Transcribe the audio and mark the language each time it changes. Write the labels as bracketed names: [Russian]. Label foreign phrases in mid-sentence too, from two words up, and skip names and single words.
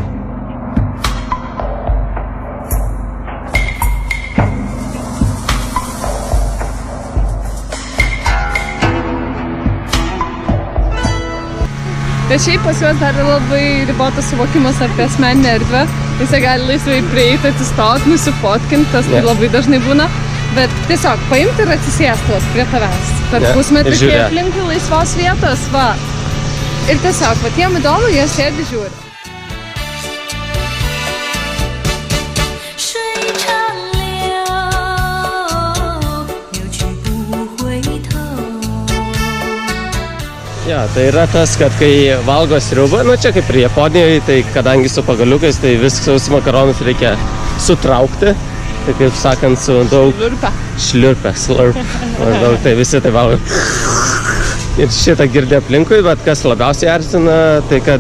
[Lithuanian] Bet šiaip pas juos dar labai ribotas suvokimas apie asmeninę erdvę. Jisai gali laisvai prieiti, atsistoti, nusifotkinti, tas labai dažnai būna. Bet tiesiog paimti ir atsisėsti prie tavęs. per Ne, pusmetį, ir kai žiūrėt. aplinkui laisvos vietos, va. Ir tiesiog, va, tiem įdomu, jie sėdi žiūri. [Chinese] 水长流，流去不回头。 [Lithuanian] Ja, tai yra tas, kad kai valgo sriubą, nu čia kaip ir Japonijoje, tai kadangi su pagaliukais, tai visus makaronus reikia sutraukti. Tai kaip sakant, su daug Žurpia. slurp. Daug tai visi tai valgo. Ir šitą girdė aplinkui, bet kas labiausiai erzina, tai kad